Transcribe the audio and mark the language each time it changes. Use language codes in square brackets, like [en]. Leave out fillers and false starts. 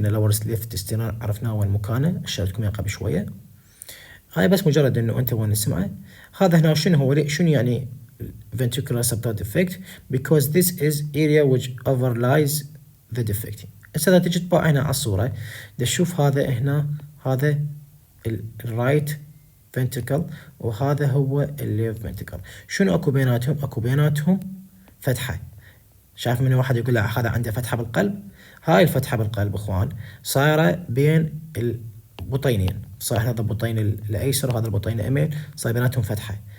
[ar] قلنا lower left sternal عرفناه وين مكانه، اشرتكم اياه قبل شويه. هاي بس مجرد انه انت وين تسمعه. هذا هنا شنو يعني [en] ventricular septal defect because this is area which overlies the defect. [ar] هسه اذا تجي تطبع هنا على الصوره تشوف هذا هنا، هذا الرايت ventricle وهذا هو الليفت ventricle. شنو اكو بيناتهم؟ اكو بيناتهم فتحه. شايف من واحد يقول له هذا عنده فتحة بالقلب، هاي الفتحة بالقلب اخوان صايرة بين البطينين، صار هذا البطين الايسر وهذا البطين اليمين صاير بيناتهم فتحة.